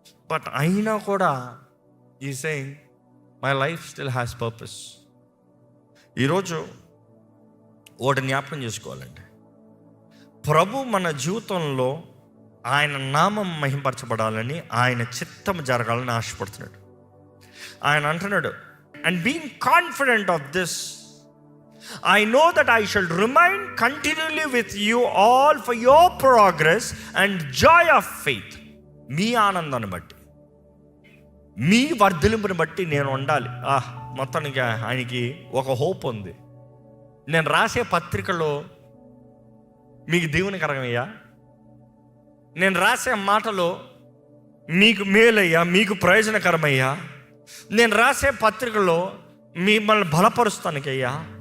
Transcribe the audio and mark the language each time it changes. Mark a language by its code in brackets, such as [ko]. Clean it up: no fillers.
[en] but [te] అయినా కూడా ఈ [en] Saying, my life still has purpose. [te] ఈరోజు ఒకటి జ్ఞాపకం చేసుకోవాలండి, ప్రభు మన జీవితంలో ఆయన నామం మహింపరచబడాలని, ఆయన చిత్తం జరగాలని ఆశపడుతున్నాడు. ఆయన అంటున్నాడు, [en] And being confident of this I know that I shall remain continually with you all for your progress and joy of faith. [te] మీ ఆనందాన్ని బట్టి, మీ వర్ధలింపుని బట్టి నేను ఉండాలి. మొత్తానికి ఆయనకి ఒక హోప్ ఉంది. నేను రాసే పత్రికలో మీకు దీవెనకరమయ్యా, నేను రాసే మాటలో మీకు మేలయ్యా, మీకు ప్రయోజనకరమయ్యా, నేను రాసే పత్రికలో మిమ్మల్ని బలపరుస్తానికయ్యా.